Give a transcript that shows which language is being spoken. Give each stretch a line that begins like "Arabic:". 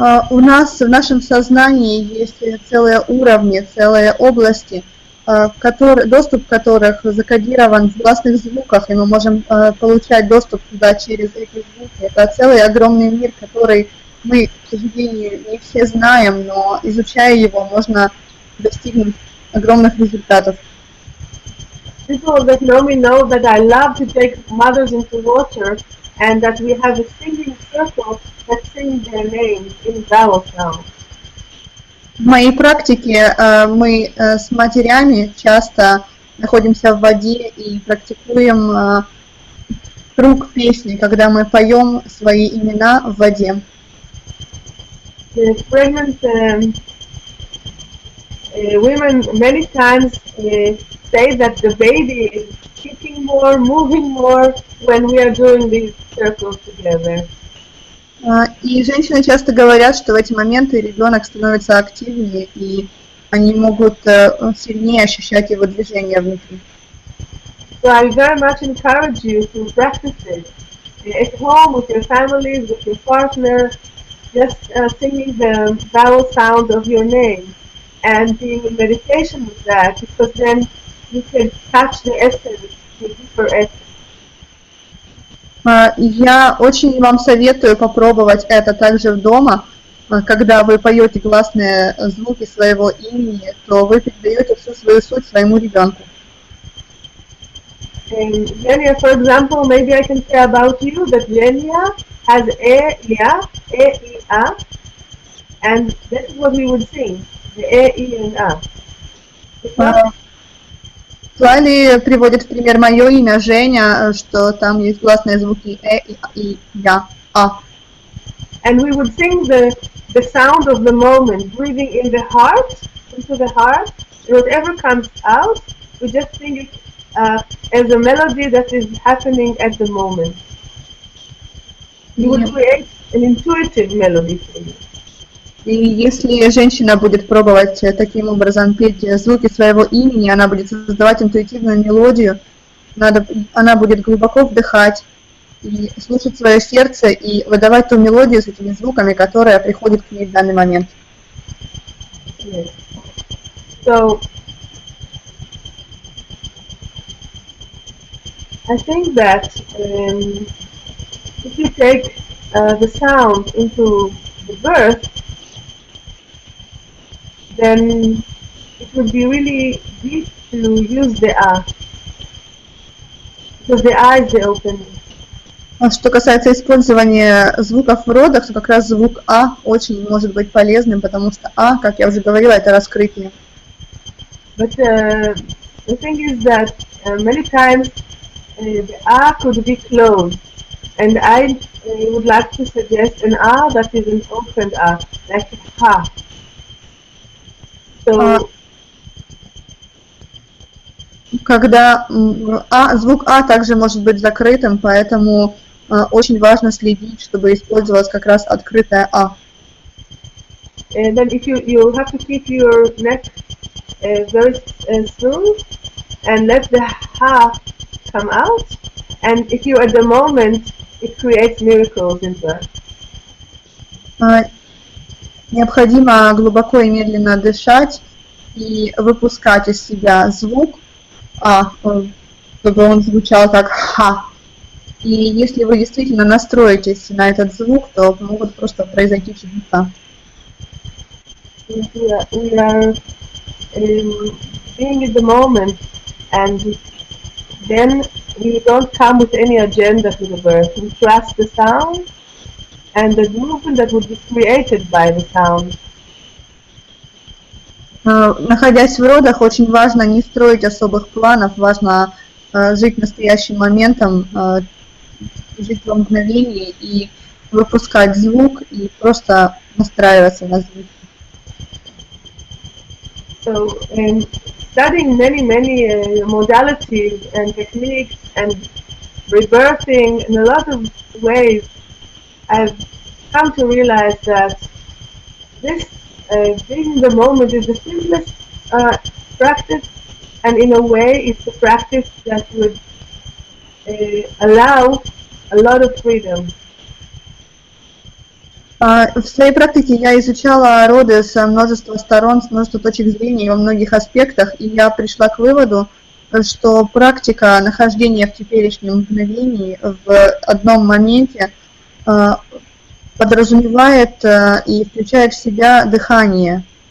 Russian: У нас в нашем сознании есть целые уровни, целые области, доступ которых закодирован в гласных звуках, и мы можем получать доступ туда через эти звуки. Это целый огромный мир, который мы, к сожалению, не все знаем, но изучая его, можно достигнуть огромных результатов.
English: People that know me know that I love to take mothers into water and that we have a singing circle that sings their names in vowel sound.
Russian: В моей практике мы с матерями часто находимся в воде и практикуем круг песни, когда мы поем свои имена в воде.
English: The pregnant women many times say that the baby is kicking more, moving more when we are doing these circles together.
Russian: И женщины часто говорят, что в эти моменты ребенок становится активнее, и они могут сильнее ощущать его движение внутри.
English: So I very much encourage you to practice it at home with your families, with your partner, just singing the vowel sound of your name and being in meditation with that, because then you can touch the essence, the deeper essence.
Russian: Я очень вам советую попробовать это также дома. Когда вы поете гласные звуки своего имени, то вы передаете всю свою суть своему ребенку.
English: Eugenia, for example, maybe I can say about you that Eugenia has e-ya, e-i-a, and this is what we would sing, the e-i and a.
Russian: Тлали приводит в пример мое имя Женя, что там есть гласные звуки и я, а.
English: And we would sing the sound of the moment, breathing in the heart, into the heart, and whatever comes out, we just sing it as a melody that is happening at the moment. You would create an intuitive melody for you.
Russian: И если женщина будет пробовать таким образом петь звуки своего имени, она будет создавать интуитивную мелодию, она будет глубоко вдыхать и слушать свое сердце и выдавать ту мелодию с этими звуками, которая приходит к ней в данный момент.
English: Yes. So, I think that if you take the sound into the birth, then it would be really deep to use the A, because the A is the opening.
Russian: Что касается использования звуков в родах, то как раз звук А очень может быть полезным, потому что А, как я уже говорила, это раскрытие.
English: But the thing is that many times the A could be closed. And I would like to suggest an R that is an opened R, like ha. So
Russian: Когда звук А также может быть закрытым, поэтому очень важно следить, чтобы использовалась как раз открытая А.
English: and then if you have to keep your neck very smooth and let the ha come out, and if you're at the moment, it creates miracles in birth.
Russian: Необходимо глубоко и медленно дышать и выпускать из себя звук А, чтобы он звучал как ха. И если вы действительно настроитесь на этот звук, то могут просто произойти чудеса.
English: We are being in the moment, and then we don't come with any agenda to the birth. We trust the sound and the movement that would be created by the sound.
Russian: Находясь в родах, очень важно не строить особых планов, важно жить настоящим моментом, жить во мгновении и выпускать звук и просто настраиваться на звук.
English: So, studying many modalities and techniques and rebirthing in a lot of ways, I've come to realize that this being in the moment is the simplest practice, and in a way it's a practice that would allow a lot of freedom.
Russian: В своей практике я изучала роды с множества сторон, с множества точек зрения и во многих аспектах, и я пришла к выводу, что практика нахождения в теперешнем мгновении, в одном моменте, подразумевает и включает в себя дыхание.